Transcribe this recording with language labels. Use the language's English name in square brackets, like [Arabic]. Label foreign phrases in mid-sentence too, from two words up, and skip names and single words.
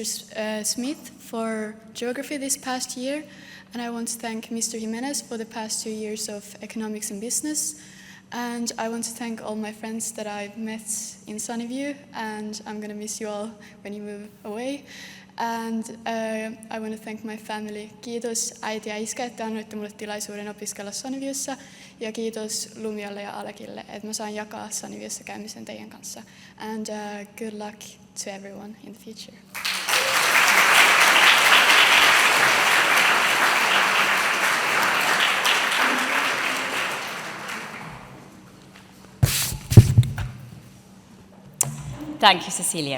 [English] Smith for geography this past year, and I want to thank Mr. Jiménez for the past 2 years of economics and business. And I want to thank all my friends that I've met in Sunnyview, and I'm going to miss you all when you move away. And I want to thank my family. [Finnish] Kiitos äiti ja iskä, että annoitte mulle tilaisuuden opiskella Sunnyviewssä. Ja kiitos Lumialle ja Alekille, että mä saan jakaa Sunnyviewssä käymisen teidän kanssa. [English] And good luck to everyone in the future. Thank you, Cecilia.